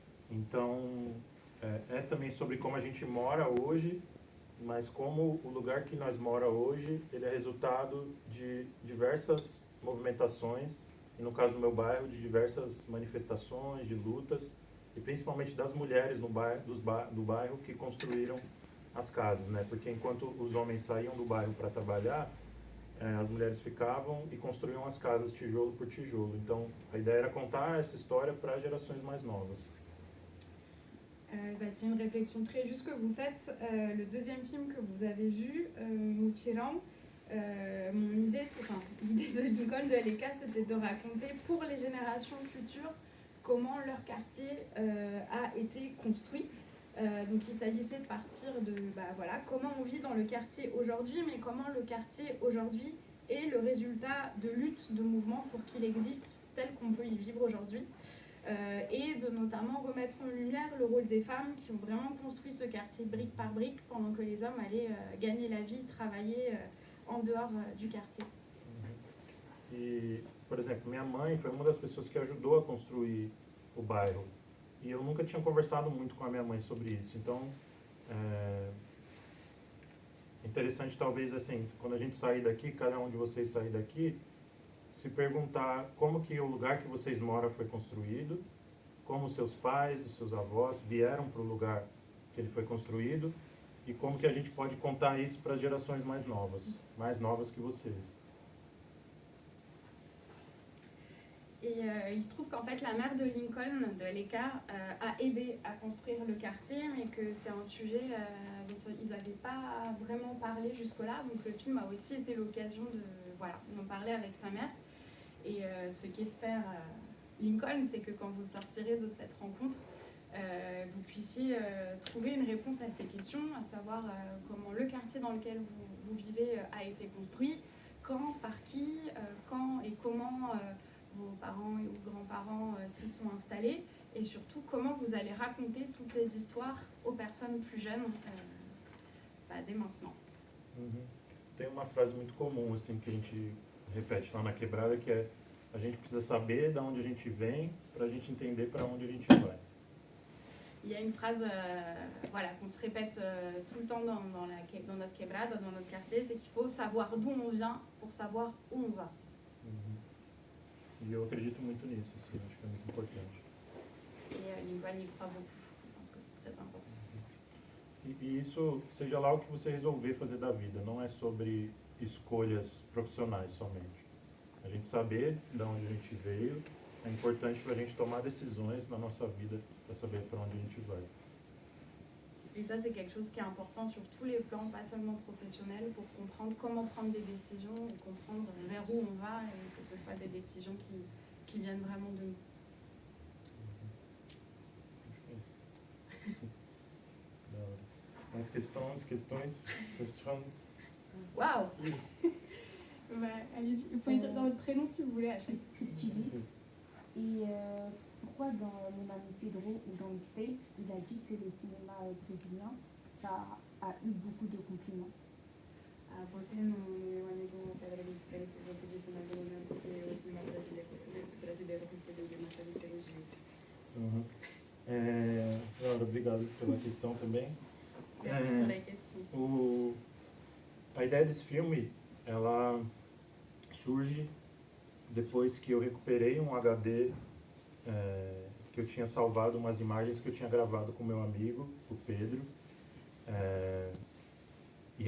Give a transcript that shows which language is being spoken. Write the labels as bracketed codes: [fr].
[pt] Então, é também sobre como a gente mora hoje, mas como o lugar que nós mora hoje, ele é resultado de diversas movimentações, e no caso do meu bairro, de diversas manifestações, de lutas, e principalmente das mulheres no bairro, do bairro que construíram as casas, né? Porque enquanto os homens saíam do bairro para trabalhar, as mulheres ficavam e construíam as casas tijolo por tijolo. Então, a ideia era contar essa história para gerações mais novas. [fr] C'est une réflexion très juste que vous faites. Le deuxième film que vous avez vu, Mutirão, l'idée de Lincoln de LK, c'était de raconter pour les générations futures comment leur quartier a été construit. Donc il s'agissait de partir de comment on vit dans le quartier aujourd'hui, mais comment le quartier aujourd'hui est le résultat de luttes, de mouvements pour qu'il existe tel qu'on peut y vivre aujourd'hui. Et de notamment remettre en lumière le rôle des femmes qui ont vraiment construit ce quartier brique par brique pendant que les hommes allaient gagner la vie, travailler en dehors du quartier. [pt] E, por exemplo, minha mãe foi uma das pessoas que ajudou a construir o bairro. E eu nunca tinha conversado muito com a minha mãe sobre isso. Então, é interessante talvez assim, quando a gente sair daqui, cada um de vocês sair daqui, se perguntar como que o lugar que vocês moram foi construído, como seus pais, os seus avós vieram para o lugar que ele foi construído e como que a gente pode contar isso para as gerações mais novas que vocês. [fr] Et il se trouve qu'en fait la mère de Lincoln, de LK, a aidé à construire le quartier, mais que c'est un sujet dont ils n'avaient pas vraiment parlé jusque-là. Donc le film a aussi été l'occasion d'en parler avec sa mère. Et ce qu'espère Lincoln, c'est que quand vous sortirez de cette rencontre, vous puissiez trouver une réponse à ces questions, à savoir comment le quartier dans lequel vous vivez a été construit, quand, par qui, quand et comment vos parents et vos grands-parents s'y sont installés, et surtout comment vous allez raconter toutes ces histoires aux personnes plus jeunes dès maintenant. [pt] Tem uma frase muito comum assim que a gente repete lá na quebrada, que é: a gente precisa saber de onde a gente vem para a gente entender para onde a gente vai. [fr] Il y a une phrase qu'on se répète tout le temps dans notre quebrada, dans notre quartier, c'est qu'il faut savoir d'où on vient pour savoir où on va. [pt] E eu acredito muito nisso, assim, acho que é muito importante. [fr] Et Lincoln y croit beaucoup, je pense que c'est très important. [pt] E isso, seja lá o que você resolver fazer da vida, não é sobre escolhas profissionais somente. A gente saber de onde a gente veio é importante para a gente tomar decisões na nossa vida, para saber para onde a gente vai. [fr] Et ça, c'est quelque chose qui est important sur tous les plans, pas seulement professionnels, pour comprendre comment prendre des décisions et comprendre vers où on va, et que ce soit des décisions qui viennent vraiment de nous. [pt] Da hora. Mais questões? Waouh. [fr] Allez-y, vous pouvez dire dans votre prénom si vous voulez, à chaque Stevie. Et pourquoi dans Mon ami Pedro ou dans Mixtape, il a dit que le cinéma brésilien, ça a eu beaucoup de compliments? [pt] Por que no meu amigo Pedro Mixtape você disse mais ou menos que o cinema brasileiro recebeu muitas elogios? Laura, obrigado pela questão também. [fr] Merci pour la question. [pt] A ideia desse filme, ela surge depois que eu recuperei um HD que eu tinha salvado umas imagens que eu tinha gravado com meu amigo, o Pedro. E